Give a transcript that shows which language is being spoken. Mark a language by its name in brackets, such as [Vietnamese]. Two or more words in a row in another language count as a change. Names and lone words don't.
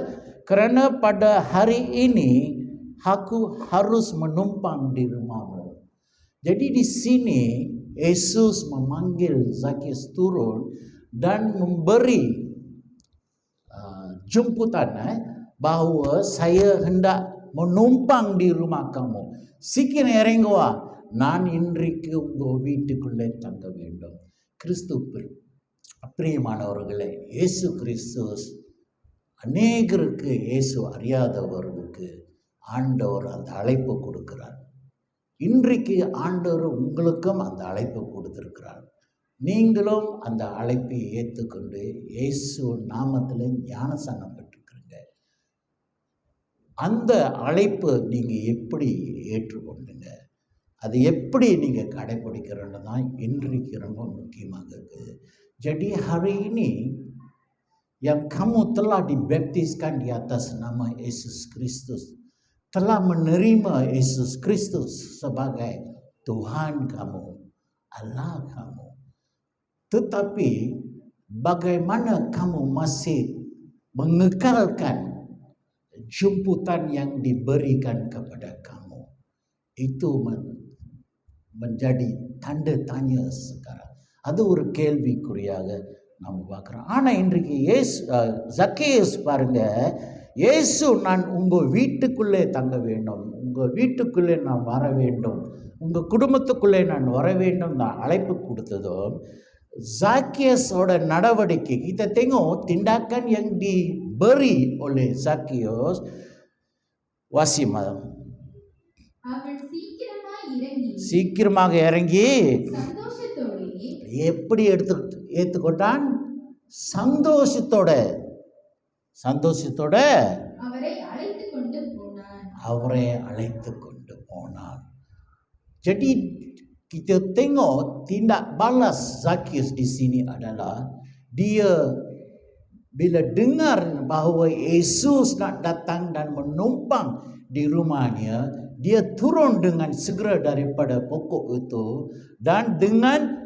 [Malay] Kerana pada hari ini aku harus menumpang di rumahmu. Jadi di sini Yesus memanggil Zakius turun dan memberi jemputan bahawa saya hendak menumpang di rumah kamu. [Tamil] சீக்கிரம் இறங்கி வா, நான் இன்றைக்கு உங்கள் வீட்டுக்குள்ளே தங்க வேண்டும். பிரியமானவர்களே, இயேசு கிறிஸ்து அநேகருக்கு, இயேசு அறியாதவர்களுக்கு ஆண்டவர் அந்த அழைப்பு கொடுக்கிறார். இன்றைக்கு ஆண்டவர் உங்களுக்கும் அந்த அழைப்பு கொடுத்திருக்கிறார். நீங்களும் அந்த அழைப்பை ஏற்றுக்கொண்டு இயேசு நாமத்தில் ஞானஸ்நானம் பெற்றுக்கிறீங்க. அந்த அழைப்பு நீங்கள் எப்படி ஏற்றுக்கொண்டுங்க, அது எப்படி நீங்கள் கடைபிடிக்கிறோன்னு தான் இன்றைக்கு ரொம்ப முக்கியமாக இருக்குது. [Malay] Jadi hari ini yang kamu telah dibaptiskan di atas nama Yesus Kristus, telah menerima Yesus Kristus sebagai Tuhan kamu, Allah kamu. Tetapi bagaimana kamu masih mengekalkan jemputan yang diberikan kepada kamu? Itu menjadi tanda tanya sekarang. [Tamil] அது ஒரு கேள்விக்குறியாக நாம் பார்க்குறோம். ஆனால் இன்றைக்கு ஜக்கேயஸ் பாருங்க, இயேசு நான் உங்கள் வீட்டுக்குள்ளே தங்க வேண்டும், உங்கள் வீட்டுக்குள்ளே நான் வர வேண்டும், உங்கள் குடும்பத்துக்குள்ளே நான் வர வேண்டும் தான் அழைப்பு கொடுத்ததும் Zakheus-ஓட நடவடிக்கை. [Malay] Kita tengok tindakan yang diberi oleh Zakheus. [Tamil] Wasimah. அவன் சீக்கிரமாக இறங்கி எப்படி ஏற்றுக்கொண்டான்? சந்தோஷத்தோட அவரை அழைத்து கொண்டு போனான். [Malay] Jadi kita tengok tindak balas Zakheus di sini adalah dia bila dengar bahawa Yesus nak datang dan menumpang di rumahnya, dia turun dengan segera daripada pokok itu dan dengan